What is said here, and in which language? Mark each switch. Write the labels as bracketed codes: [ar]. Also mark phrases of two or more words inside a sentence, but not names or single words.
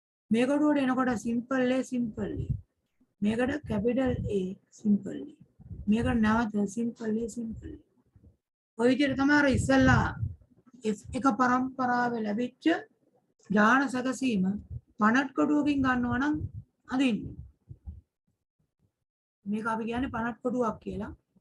[si] මේකට උඩ එනකොට [en] simple A simple A. මේකට capital A simple A. [si] මේකට නැවත [en] simple A simple A. [si] ඔය විදිහට තමයි අර ඉස්සල්ලා එක පරම්පරාවේ ලැබිච්ච ඥාන සැකසීම පනට්කොටුවකින් ගන්නවා නම් අදින්නේ. මේක අපි කියන්නේ පනට්කොටුවක් කියලා.